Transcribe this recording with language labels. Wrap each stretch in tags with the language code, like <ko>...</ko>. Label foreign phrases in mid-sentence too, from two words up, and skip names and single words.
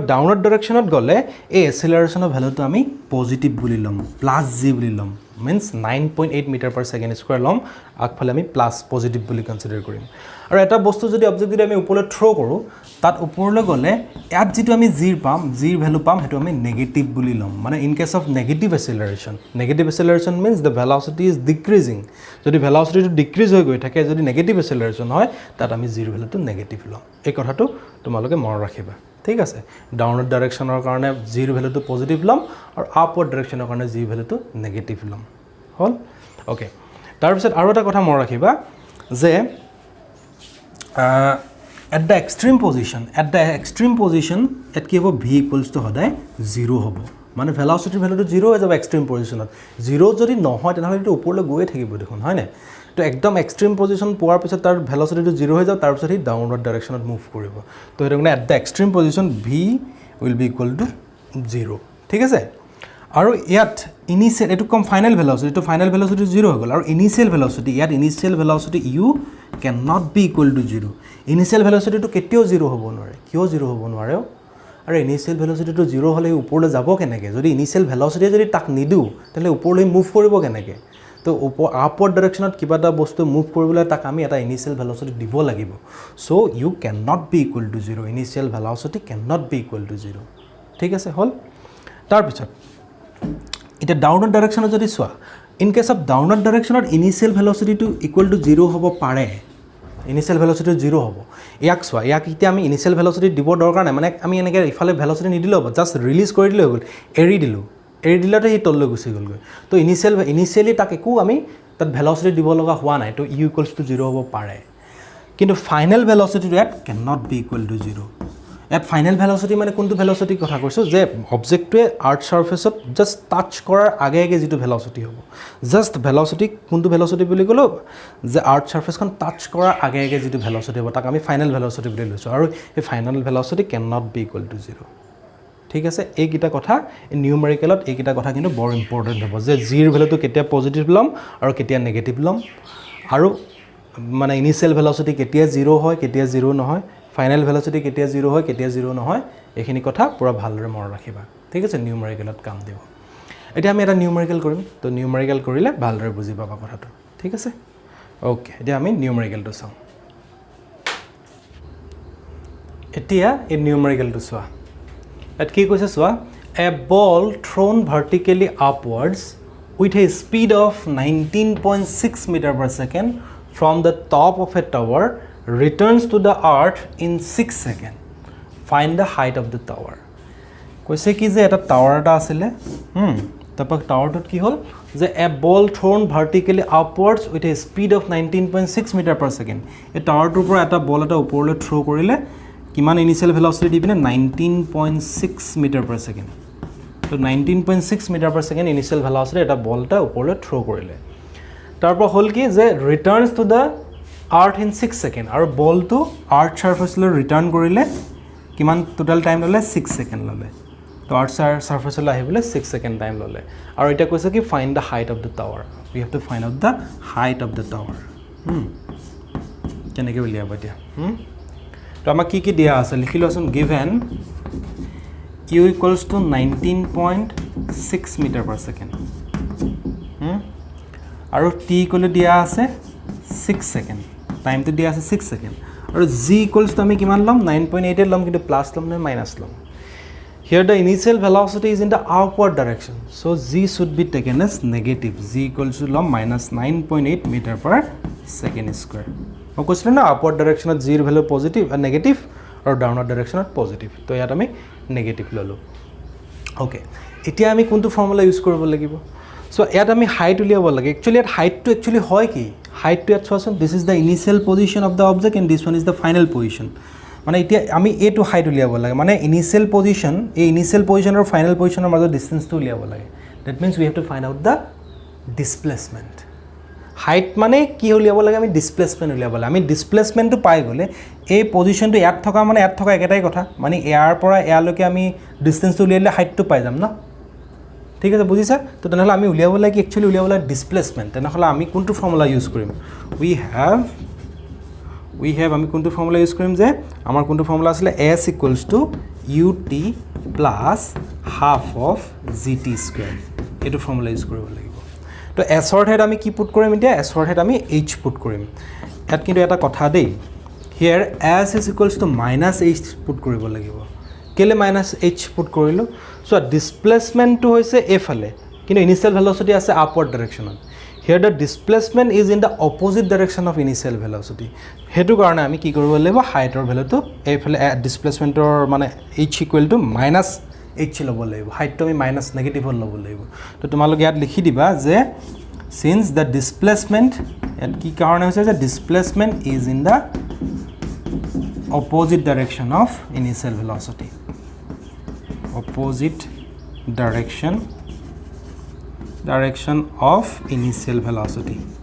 <as>ডাউনৱাৰ্ড ডাইৰেকশনত গলে এই এক্সেলাৰেশনৰ ভ্যালুটো আমি পজিটিভ বুলি লম +g বুলি লম means 9.8</as> <en>meter per second square</en> <as>লম আগফালে আমি</as> <en>plus positive</en> <as>বুলি কনসিডাৰ কৰিম আৰু এটা বস্তু যদি অবজেক্ট যদি আমি ওপৰলৈ থ্ৰো কৰো তাত ওপৰলৈ গলে ইয়াত যেটো আমি জি ৰ ভ্যালু পাম হেতু আমি নেগেটিভ বুলি লম মানে</as> <en>in case of negative acceleration means the velocity is decreasing</en> <as>যদি ভেলোসিটিটো ডিক্ৰিজ হৈ গৈ থাকে যদি</as> <en>negative acceleration</en> <as>হয় তাত আমি জি ৰ ভ্যালুটো নেগেটিভ লম এই কথাটো তোমালোকে মনত ৰাখিবা ঠিক আছে ডাউনৱাৰ্ড ডাইৰেকশনৰ কাৰণে জি ৰ ভ্যালুটো পজিটিভ লম আৰু আপৱাৰ্ড ডাইৰেকশনৰ কাৰণে জি ৰ ভ্যালুটো নেগেটিভ লম হল ওকে তাৰ পিছত আৰু এটা কথা মনত ৰাখিবা যে</as> <en>at the extreme position at</en> <as>কি হ'ব</as> <en>v equals to</en> <as>সদায় 0 হ'ব মানে ভেলোসিটিৰ ভ্যালুটো 0 হৈ যাব এক্সট্ৰিম পজিশনত 0 যদি নহয় তেনেহলে এটো ওপৰলৈ গৈ থাকিব দেখোন হয় না তো একদম এক্সট্ৰিম পজিশন পোৱাৰ পিছত তাৰ ভেলোসিটিটো 0 হৈ যাব তাৰ পিছত হি ডাউনৱাৰ্ড ডাইৰেকশনত মুভ কৰিব তো এটো মানে</as> <en>at the extreme position v will be equal to 0</en> <as>ঠিক আছে আৰু ইয়াত ইনিশিয়েল এটো কম</as> <en>final velocity</en> <as>তো</as> <en>final velocity</en> <as>0 হৈ গল আৰু</as> <en>initial velocity</en> <as>ইয়াত</as> <en>initial velocity u cannot be equal to</en> <as>0</as> <en>initial velocity</en> <as>তো কেতিয়াও 0 হ'ব নোৱাৰে কিয় 0 হ'ব নোৱাৰে আৰু</as> <en>initial velocity</en> <as>তো 0 হলে ওপৰলৈ যাব কেনেকে যদি</as> <en>initial velocity</en> <as>যদি তাক নিদু তেলে ওপৰলৈ মুভ কৰিব কেনেকে তো আপওয়ার্ড ডাইরেকশনত কিবা এটা বস্তু মুভ কৰিবলৈ তাক আমি এটা</as> <en>initial velocity</en> <as>দিব লাগিব সো</as> <en>u cannot be equal to 0 initial velocity cannot be equal to 0</en> <as>ঠিক আছে হল তাৰ পিছত এটা ডাউনৱার্ড ডাইরেকশনত যদি সোয়া</as> <en>in case of downward</en> <as>ডাইরেকশনত</as> <en>initial velocity to equal to 0</en> <as>হ'ব পাৰে</as> <en>initial velocity</en> <as>0 হ'ব ইয়াক সোয়া ইয়াক এতিয়া আমি</as> <en>initial velocity</en> <as>দিব দৰকাৰ নাই মানে আমি এনেকৈ ইফালে ভেলোসিটি নিদিলে হ'ব</as> <en>just release</en> <as>কৰি দিলে হ'ল এৰি দিলাতে হি তললৈ গুচি গলগৈ তো ইনিশিয়েলি তাক একো আমি তাত ভেলোসিটি দিব লগা হোৱা নাই তো u</as> <en>equals to</en> <as>0 হ'ব পাৰে কিন্তু</as> <en>final velocity at can not be equal to 0 at final velocity</en> <as>মানে কোনটো ভেলোসিটি কথা কৈছো যে অবজেক্টটোৱে আৰ্থ সাৰফেসত</as> <en>just touch</en> <as>কৰাৰ আগে আগে যেটো ভেলোসিটি হ'ব</as> <en>just velocity</en> <as>কোনটো ভেলোসিটি বুলি কলো যে আৰ্থ সাৰফেসখন টাচ কৰাৰ আগে আগে যেটো ভেলোসিটি হ'ব তাক আমি ফাইনাল ভেলোসিটি বুলি লৈছো আৰু এই</as> <en>final velocity can not be equal to 0</en> <as>ঠিক আছে এই কিটা কথা নিউমেৰিকেলত এই কিটা কথা কিন্তু বৰ ইম্পৰ্টেন্ট হ'ব যে জি ৰ ভ্যালুটো কেতিয়া পজিটিভ লম আৰু কেতিয়া নেগেটিভ লম আৰু মানে</as> <en>initial velocity</en> <as>কেতিয়া 0 হয় কেতিয়া 0 নহয়</as> <en>final velocity</en> <as>কেতিয়া 0 হয় কেতিয়া 0 নহয় এইখিনি কথা পুৰা ভালদৰে মনত ৰাখিবা ঠিক আছে নিউমেৰিকেলত কাম দিব এতিয়া আমি এটা নিউমেৰিকেল কৰিম তো নিউমেৰিকেল কৰিলে ভালদৰে বুজি পাবা কথাটো ঠিক আছে ওকে এতিয়া আমি নিউমেৰিকেলটো চাম এতিয়া এই নিউমেৰিকেলটো চোৱা</as> <en>at</en> <as>কি কৈছে সোয়া</as> <en>a ball thrown vertically upwards with a speed of 19.6 meter per second from the top of a tower returns to the earth in 6 seconds find the height of the tower</en> <as>কৈছে কি যে এটা টাৱাৰ এটা আছিল তারপর টাৱাৰটোত কি হল যে</as> <en>a ball thrown vertically upwards with a speed of 19.6 meter per second</en> <as>এই টাৱাৰটোৰ পৰা এটা বল এটা ওপৰলৈ থ্ৰো কৰিলে কিমান</as> <en>initial velocity</en> <as>দিবিনে 19.6</as> <en>meter per second</en> <as>তো 19.6 মিটাৰ পাৰ সেকেন্ড</as> <en>initial velocity</en> <as>এটা বলটা ওপৰলৈ থ্ৰো কৰিলে তাৰপৰ হল কি যে</as> <en>returns to the earth in 6 second</en> <as>আৰু বলটো আৰ্থ সাৰফেসলৈ ৰিটাৰ্ন কৰিলে কিমান</as> <en>total time</en> <as>ললে 6 সেকেন্ড ললে তো আৰ্থ সাৰফেসলৈ আহিবলৈ 6</as> <en>second time</en> <as>ললে আৰু এটা কৈছে কি</as> <en>find the height of the tower we have to find out the height of the tower</en> <as>কেনেকৈ উলিয়াব এতিয়া তো আমাক কি দিয়া আছে লিখি লওঁচোন</as> <en>given u equals to 19.6 meter per second</en> <as>আৰু t ইকুৱেল দিয়া আছে 6 সেকেন্ড টাইমটো দিয়া আছে 6 সেকেন্ড আৰু</as> <en>g equals to</en> <as>আমি কিমান লম 9.8 লম কিন্তু প্লাস লম নে মাইনাস লম</as> <en>here the initial velocity is in the upward direction so g should be taken as negative g equals to</en> <as>লম</as> <en>minus 9.8 meter per second square</en> <as>মই কৈছিলো না আপওয়ার্ড ডাইরেকশনত জি ৰ ভ্যালু পজিটিভ আৰু নেগেটিভ আৰু ডাউনৱার্ড ডাইরেকশনত পজিটিভ তো ইয়াত আমি নেগেটিভ ললো ওকে এতিয়া আমি কোনটো</as> <en>formula use</en> <as>কৰিব লাগিব সো ইয়াত আমি হাইট উলিয়াব লাগে একচুয়ালি ইয়াত হাইটটো একচুয়ালি হয় কি হাইটটো ইয়াত চোৱাচোন</as> <en>this is the initial position of the object and this one is the final position</en> <as>মানে এতিয়া আমি এটো হাইট উলিয়াব লাগে মানে</as> <en>initial position</en> <as>এই</as> <en>initial position</en> <as>আৰু ফাইনাল পজিশনৰ মাজৰ ডিসটেন্সটো উলিয়াব লাগে দ্যাট</as> <en>means we have to find out the displacement height</en> <as>মানে কি উলিয়াব লাগে আমি ডিসপ্লেসমেন্ট উলিয়াব লাগে আমি ডিসপ্লেসমেন্টটো পাই গলে এই পজিশনটো ইয়াত থকা মানে ইয়াত থকা একেটাই কথা মানে এয়াৰ পৰা এয়ালৈকে আমি ডিসটেন্সটো উলিয়ালে হাইটটো পাই যাম না ঠিক আছে বুজিছা তো তেনেহলে আমি উলিয়াব লাগে কি একচুয়ালি উলিয়াব লাগে ডিসপ্লেসমেন্ট তেনেহলে আমি কোনটো</as> <en>formula use</en> <as>কৰিম</as> <en>we have</en> <as>আমি কোনটো</as> <en>formula use</en> <as>কৰিম যে আমাৰ কোনটো ফৰ্মুলা আছিল</as> <en>s equals to ut plus half of gt square</en> <as>এটো</as> <en>formula use</en> <as>কৰিব লাগিব তো s ৰ ঠাইত আমি কি পুট কৰিম এতিয়া s ৰ ঠাইত আমি h পুট কৰিম ইয়াত কিন্তু এটা কথা দেই</as> <en>here s is equals to minus h</en> <as>পুট কৰিব লাগিব কেলে</as> <en>minus h</en> <as>পুট কৰিলো সো ডিসপ্লেসমেন্টটো হৈছে এফালে কিন্তু</as> <en>initial velocity</en> <as>আছে আপওয়ার্ড ডাইরেকশনত</as> <en>here the displacement is in the opposite direction of initial velocity</en> <as>হেতু কাৰণে আমি কি কৰিব লাগিব হাইটৰ ভ্যালুটো এফালে ডিসপ্লেসমেন্টৰ মানে</as> <en>h equal to minus h</en> <as>লব লাগিব হাইটটো আমি মাইনাস নেগেটিভ লব লাগিব তো তোমালোক ইয়াত লিখি দিবা যে</as> <en>since the displacement</en> <as>ইয়াত কি কাৰণে হৈছে যে</as> <en>displacement is in the opposite direction of initial velocity opposite direction of initial velocity</en>